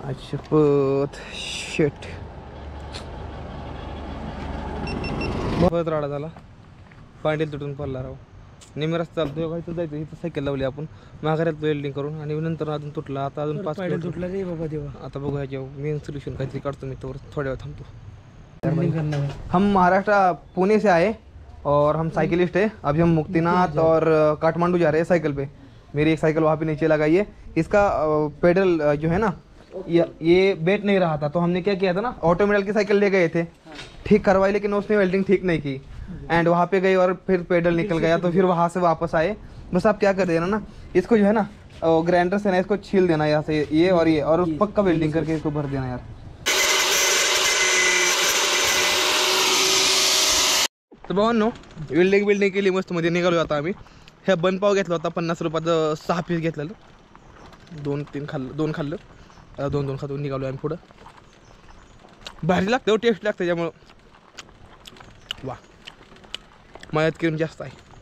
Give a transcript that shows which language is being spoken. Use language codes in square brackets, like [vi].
[mr] शपथ शेट परत राडा झाला, पांडेल तुटून पडला राव. नेहमी रस्ता चालतो खायचं जायचं, इथं सायकल लावली आपण माघाऱ्यात वेल्डिंग करून, आणि नंतर अजून तुटला. आता अजून 5 पायडल किलोमीटर. तुटला रे बाबा देवा. आता बघू ह्याच्या मेन सोल्यूशन काहीतरी काढतो मी, तर थोड्या वेळ थांबतो. वेल्डिंग करणार आहे. [hi] हम महाराष्ट्र पुणे से आए और हम साइकिलिस्ट है। अभी हम मुक्तिनाथ और काठमांडू जा रहे हैं साइकिल पे। मेरी एक साइकिल वहाँ पे नीचे लगाई है। इसका पेडल जो है ना, ये बैठ नहीं रहा था, तो हमने क्या किया था ना, ऑटोमेडल की साइकिल ले गए थे, ठीक करवाई, लेकिन उसने वेल्डिंग ठीक नहीं की एंड वहाँ पे गई और फिर पेडल निकल गया, तो फिर वहाँ से वापस आए। बस आप क्या कर देना ना, इसको जो है ना ग्राइंडर से ना इसको छील देना यहाँ से, ये और पक्का वेल्डिंग करके इसको भर देना यार। [mr] तर भावांनो, वेल्डिंग केली मस्त मध्ये निघालो आता आम्ही. ह्या बनपाव घेतला होता 50 रुपयाचं, 6 पीस घेतलेलं, 2 खाल्लं, 2 खातो निघालो आम्ही पुढं. भारी लागतं, टेस्ट लागतं, त्यामुळं वा मयात क्रीम जास्त आहे.